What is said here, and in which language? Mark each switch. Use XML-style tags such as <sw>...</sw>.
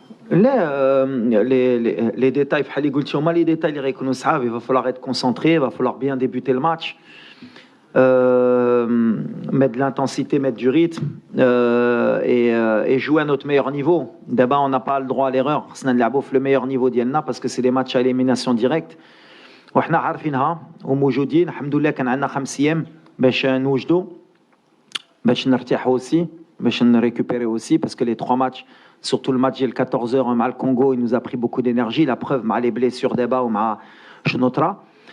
<fr>Là, les détails, les détails, il va falloir être concentré, il va falloir bien débuter le match, mettre de l'intensité, mettre du rythme et jouer à notre meilleur niveau. D'abord, on n'a pas le droit à l'erreur. C'est le meilleur niveau d'Yelna parce que c'est des matchs à élimination directe.</fr> <ar>وحنا عارفينها وموجودين الحمد لله. كان عندنا 5 باش نوجدوا باش نرتاحوا</ar> <fr>aussi</fr> <ar>باش نريكوبيري</ar> <fr>aussi parce que les 3 matchs, surtout le match de 14h</fr> <ar>مع الكونغو,</ar> <fr>il nous a pris beaucoup d'énergie. La preuve</fr> <ar>مع</ar> <fr>les blessures d'Eba ou مع Chnotra.</fr>